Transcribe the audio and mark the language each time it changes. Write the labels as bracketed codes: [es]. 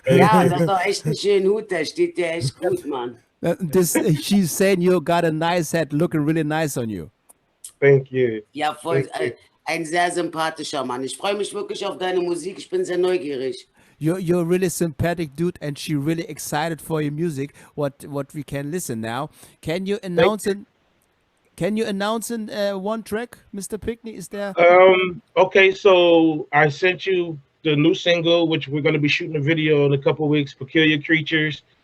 [de] Ja, das ist doch echt ein schöner Hut, der steht dir echt gut, Mann. [en] She's saying you got a nice hat, looking really nice on you. Thank you. [de] Ja, voll, ein sehr sympathischer Mann. Ich freue mich wirklich auf deine Musik, ich bin sehr neugierig. [en] You're a really sympathetic dude, and she really excited for your music. What we can listen now? Can you announce it? Can you announce one track, Mr. Pickney? Is there? Okay, so I sent you the new single, which we're going to be shooting a video in a couple of weeks, Peculiar Creatures.